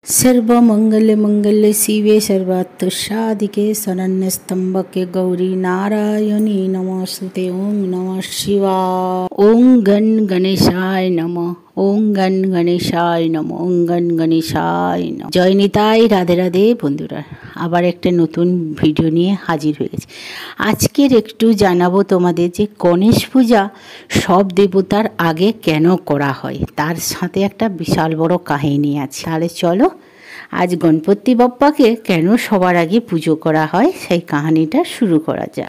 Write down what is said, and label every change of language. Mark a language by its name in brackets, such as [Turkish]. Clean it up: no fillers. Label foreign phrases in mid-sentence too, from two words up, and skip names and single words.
[Sanskrit] सर्वमंगल मंगल शिवे सर्वार्थसाधिके शरण्यस्तंभके गौरी नारायणी नमोस्तुते। ओम नमः शिवाय। ओम गण गणेशाय नमः। ओम गण गणेशाय नमः। ओम गण गणेशाय नमः। जय निताई। [Bangla] রাধে রাধে বন্ধুরা, আবার একটা নতুন ভিডিও নিয়ে হাজির হয়ে গেছি। আজকের একটু জানাবো তোমাদের যে গণেশ পূজা সব দেবতার আগে কেন করা হয়, তার সাথে একটা বিশাল বড় কাহিনী আছে। তাহলে চলো আজ গণপতি বাপ্পাকে কেন সবার আগে পুজো করা হয় সেই কাহিনীটা শুরু করা যাক।